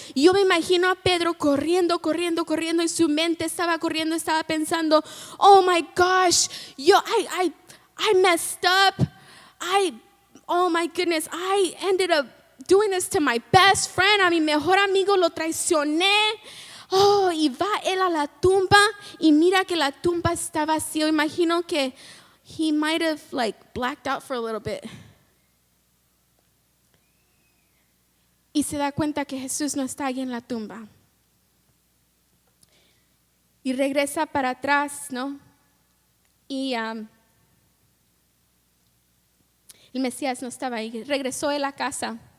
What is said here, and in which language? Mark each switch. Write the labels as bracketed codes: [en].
[es] Y yo me imagino a Pedro corriendo y su mente estaba corriendo, estaba pensando, [en] oh my gosh, I messed up. Oh my goodness, I ended up doing this to my best friend, [es] a mi mejor amigo lo traicioné. Oh, y va él a la tumba y mira que la tumba está vacía. Imagino que [en] he might have like blacked out for a little bit. [es] Y se da cuenta que Jesús no está ahí en la tumba. Y regresa para atrás, ¿no? Y el Mesías no estaba ahí. Regresó a la casa.